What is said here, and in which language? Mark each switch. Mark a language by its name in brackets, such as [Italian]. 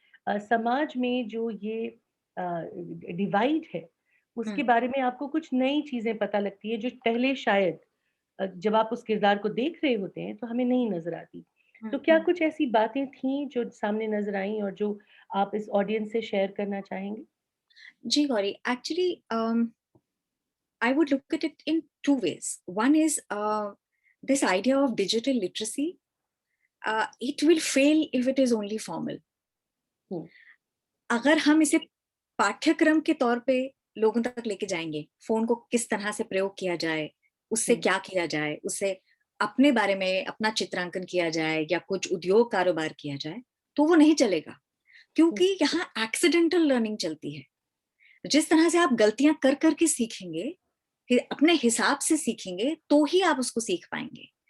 [Hindi] समाज में जो ये डिवाइड है उसके बारे में आपको कुछ नई चीजें पता लगती है जो पहले शायद जब आप उस किरदार को देख रहे होते हैं तो हमें नहीं नजर आती। तो क्या कुछ ऐसी बातें थी जो सामने नजर आई और जो आप इस ऑडियंस से शेयर करना चाहेंगे? [English] जी Gauri, actually I would look at it in two ways. One is this idea of digital literacy. It will fail if it is only formal. [Hindi] अगर हम इसे पाठ्यक्रम के तौर पे लोगों तक लेके जाएंगे, फोन को किस तरह से प्रयोग किया जाए, उससे क्या किया जाए, उससे अपने बारे में अपना चित्रांकन किया जाए या कुछ उद्योग कारोबार किया जाए, तो वो नहीं चलेगा। क्योंकि यहाँ एक्सीडेंटल लर्निंग चलती है। जिस तरह से आप गलतियां कर करके सीखेंगे, अपने हिसाब से सीखेंगे, तो ही आप उसको सीख पाएंगे।